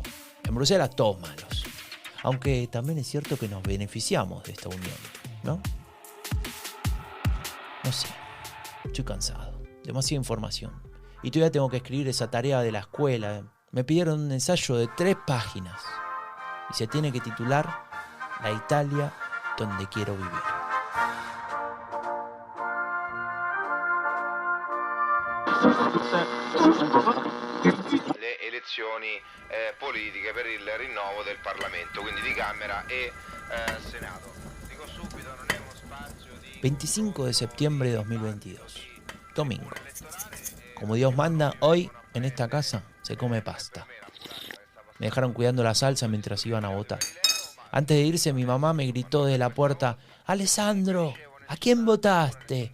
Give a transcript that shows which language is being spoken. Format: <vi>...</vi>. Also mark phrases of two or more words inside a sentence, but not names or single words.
<es>En Bruselas todos malos. Aunque también es cierto que nos beneficiamos de esta unión, ¿no? No sé, estoy cansado, demasiada información. Y todavía tengo que escribir esa tarea de la escuela. Me pidieron un ensayo de 3 páginas. Y se tiene que titular La Italia donde quiero vivir.</es> <it>Le elezioni politiche per il rinnovo del Parlamento, quindi di Camera e Senato. Dico subito, non è uno spazio di...</it> <es>25 de septiembre de 2022, domingo. Como Dios manda, hoy en esta casa se come pasta. Me dejaron cuidando la salsa mientras iban a votar. Antes de irse, mi mamá me gritó desde la puerta: «Alessandro, ¿a quién votaste?».</es>